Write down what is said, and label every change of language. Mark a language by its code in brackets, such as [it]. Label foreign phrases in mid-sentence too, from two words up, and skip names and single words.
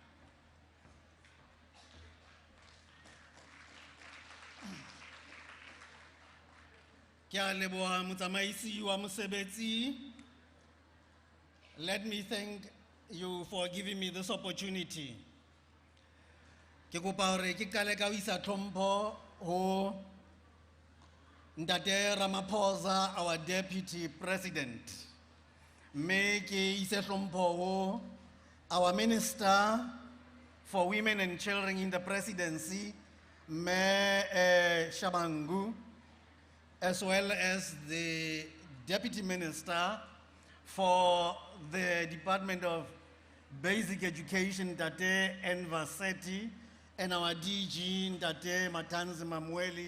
[en] Let me thank you for giving me this opportunity. [st] Ke kopa hore ke qale ka ho isa tlhompho ho Ntate Ramaphosa, [en] our Deputy President. [st] Mme ke ise tlhompho ho [en] our Minister for Women and Children in the Presidency, Mme Shabangu, as well as the Deputy Minister for the Department of Basic Education, Tate Envasetti, and our DG, Tate Matanzi Mamweli.